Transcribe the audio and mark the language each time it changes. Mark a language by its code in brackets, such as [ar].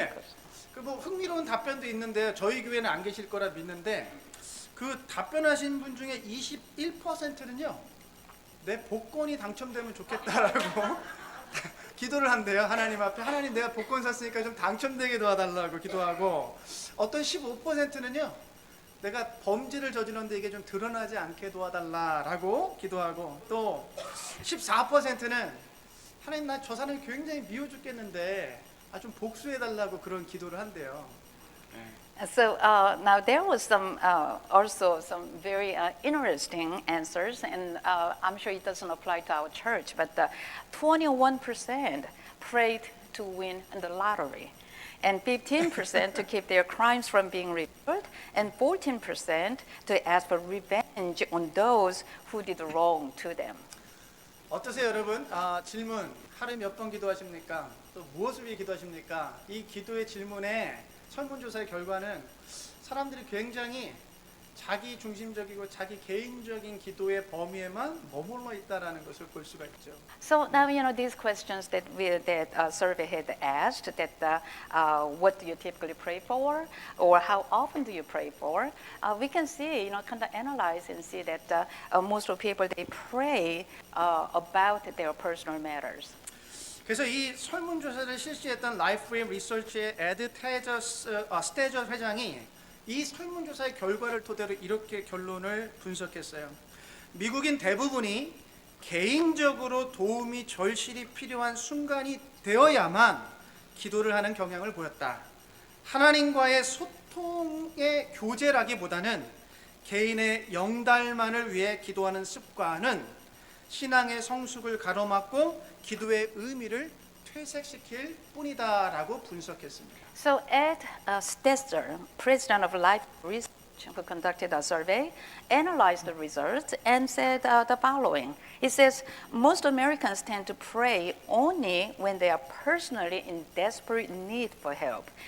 [ko] 예, 그 뭐 흥미로운 답변도 있는데 저희 교회는 안 계실 거라 믿는데 그 답변하신 분 중에 21%는요 내 복권이 당첨되면 좋겠다라고 기도를 한대요. 하나님 앞에 하나님 내가 복권 샀으니까 좀 당첨되게 도와달라고 기도하고 어떤 15%는요 내가 범죄를 저질렀는데 이게 좀 드러나지 않게 도와달라라고 기도하고 또 14%는 하나님 나 저 사람이 굉장히 미워 죽겠는데 좀 복수해달라고 그런 기도를 한대요. [en] So now there was some also some very interesting answers, and I'm sure it doesn't apply to our church, but 21% prayed to win the lottery, and 15% to keep their crimes from being revealed, and 14% to ask for revenge on those who did wrong to them. [ko] 어떠세요, 여러분? 질문 하루에 몇 번 기도하십니까? 또 무엇을 위해 기도하십니까? 이 기도의 질문에 설문조사의 결과는 사람들이 굉장히 자기 중심적이고 자기 개인적인 기도의 범위에만 머물러 있다라는 것을 볼 수가 있죠. [en] So now these questions that survey had asked that what do you typically pray for or how often do you pray for? We can see kind of analyze and see that most of people they pray about their personal matters. [ko] 그래서 이 설문조사를 실시했던 라이프웨이 리서치의 에드 스테저 회장이 이 설문조사의 결과를 토대로 이렇게 결론을 분석했어요. 미국인 대부분이 개인적으로 도움이 절실히 필요한 순간이 되어야만 기도를 하는 경향을 보였다. 하나님과의 소통의 교제라기보다는 개인의 영달만을 위해 기도하는 습관은 신앙의 성숙을 가로막고 기도의 의미를 퇴색시킬 뿐이다라고 분석했습니다. [en] So Ed Stetzer, president of Life Research, who conducted a survey, analyzed the results and said the following. It says, most Americans tend to pray only when they are personally in desperate need for help.